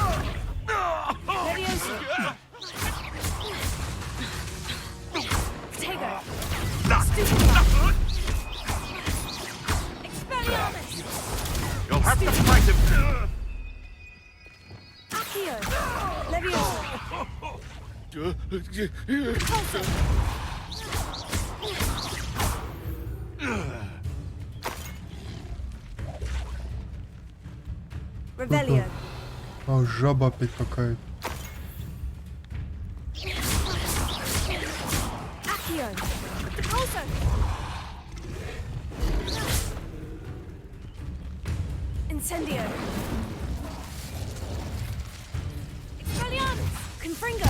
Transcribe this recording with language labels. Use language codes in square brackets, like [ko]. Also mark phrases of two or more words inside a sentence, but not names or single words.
[en] You'll have to fight him. [ru] Accio. Leviosa. Revelio. А, жаба опять какая-то. Accio. Depulso. Incendio. Expelliarmus. Confringo.